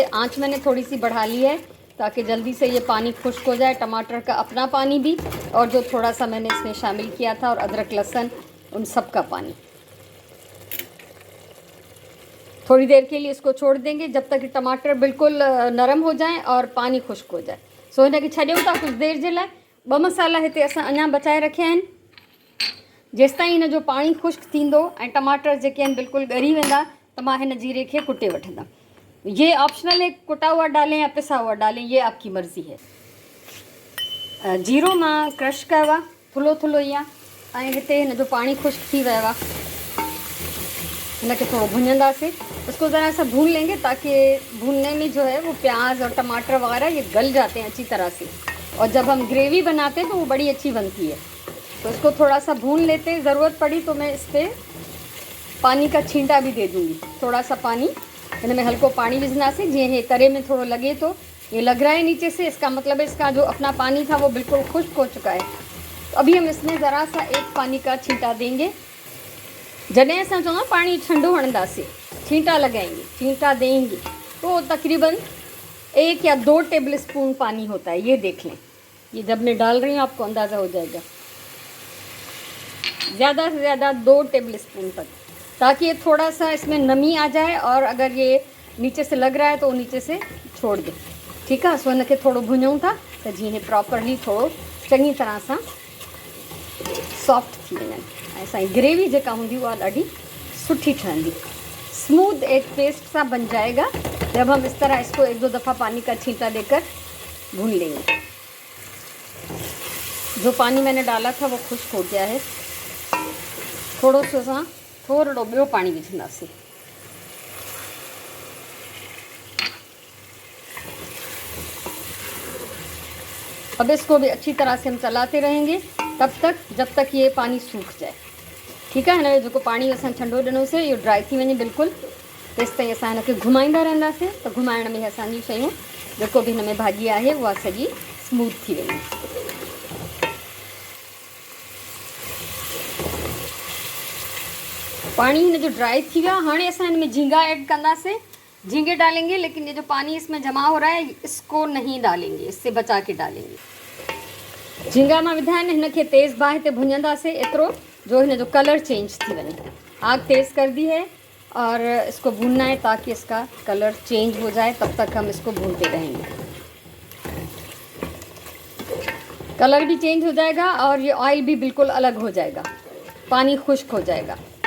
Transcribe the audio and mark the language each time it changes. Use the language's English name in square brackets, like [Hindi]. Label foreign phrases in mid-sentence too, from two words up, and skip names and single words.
[Hindi] आंच मैंने थोड़ी सी बढ़ा ली है ताकि जल्दी से ये पानी खुश्क हो जाए, टमाटर का अपना पानी भी और जो थोड़ा सा मैंने इसमें शामिल किया था और अदरक लहसुन उन सब का पानी। थोड़ी देर के लिए इसको छोड़ देंगे जब तक कि टमाटर बिल्कुल नरम हो जाए और पानी खुश्क हो जाए। [Sindhi] सो हिनखे छॾियूं था कुछ देर जे लाइ। 2 मसाला हिते असां अञा बचाए रखिया आहिनि। जेसि ताईं हिन जो पानी खुश्क थींदो ऐं टमाटर जेके आहिनि बिल्कुल ॻरी वेंदा तो मां हिन जीरे खे कुटे वठंदमि। [Hindi] ये ऑप्शनल है, कुटा हुआ डालें या पिसा हुआ डालें, ये आपकी मर्ज़ी है। [Sindhi] जीरो मां क्रश कयो आहे, थुल्हो थुल्हो ई आहे। ऐं हिते हिन जो पाणी खुश्क थी वियो आहे, हिनखे थोड़ा भुनंदासीं। [Hindi] इसको ज़रा सा भून लेंगे ताकि भूनने में जो है वो प्याज और टमाटर वगैरह ये गल जाते हैं अच्छी तरह से, और जब हम ग्रेवी बनाते हैं तो वो बड़ी अच्छी बनती है। तो इसको थोड़ा सा भून लेते हैं। ज़रूरत पड़ी तो मैं इस पर पानी का छींटा भी दे दूँगी, थोड़ा सा पानी इनमें [Sindhi] हल्को पानी विझना से, [Hindi] जी ये तरे में थोड़ा लगे तो ये लग रहा है नीचे से, इसका मतलब है इसका जो अपना पानी था वो बिल्कुल खुश्क हो चुका है। तो अभी हम इसमें ज़रा सा एक पानी का छींटा देंगे। [Sindhi] जॾहिं असां चवंदा पानी ठंडो हणंदासीं, [Hindi] छींटा लगाएंगे, छींटा देंगे, तो तकरीबन 1 या 2 टेबल स्पून पानी होता है। ये देख लें, ये जब मैं डाल रही हूँ आपको अंदाज़ा हो जाएगा। ज़्यादा से ज़्यादा 2 टेबल स्पून तक, ताकि ये थोड़ा सा इसमें नमी आ जाए, और अगर ये नीचे से लग रहा है तो वो नीचे से छोड़ दे। [Sindhi] ठीकु आहे। सो हिनखे थोरो भुञूं था त जीअं हे प्रॉपरली थोरो चङी तरह सां सॉफ्ट थी वञनि, ऐं असांजी ग्रेवी जेका हूंदी उहा ॾाढी सुठी ठहंदी, [Hindi] स्मूथ एक पेस्ट सा बन जाएगा जब हम इस तरह इसको 1-2 दफ़ा पानी का छींटा देकर भून लेंगे। जो पानी मैंने डाला था वो खुश्क हो गया है। [Sindhi] थोड़ो सो सा थोड़ो ॿियो पानी विझंदासीं। [Hindi] अब इसको भी अच्छी तरह से हम चलाते रहेंगे तब तक जब तक ये पानी सूख जाए। [Sindhi] ठीकु आहे। हिन जो पाणी असां ठंडो ॾिनोसीं, इहो ड्राई थी वञे बिल्कुलु, तेसि ताईं असां हिनखे घुमाईंदा रहंदासीं। त घुमाइण में असांजी शयूं जेको बि हिन में भाॼी आहे उहा सॼी स्मूथ थी वञे। पानी हिन जो ड्राई थी वियो। हाणे असां हिन में झींगा ऐड कंदासीं, [Hindi] झींगे डालेंगे, लेकिन ये जो पानी इसमें जमा हो रहा है इसको नहीं डालेंगे, इससे बचा के डालेंगे। [Sindhi] झींगा मां विधा आहिनि, हिनखे तेज़ बाहि ते भुञंदासीं एतिरो जो हिन जो कलर चेंज थी वञे। [Hindi] आग तेज़ कर दी है और इसको भूनना है ताकि इसका कलर चेंज हो जाए, तब तक हम इसको भूनते रहेंगे। कलर भी चेंज हो जाएगा और ये ऑयल भी बिल्कुल अलग हो जाएगा, पानी खुश्क हो जाएगा।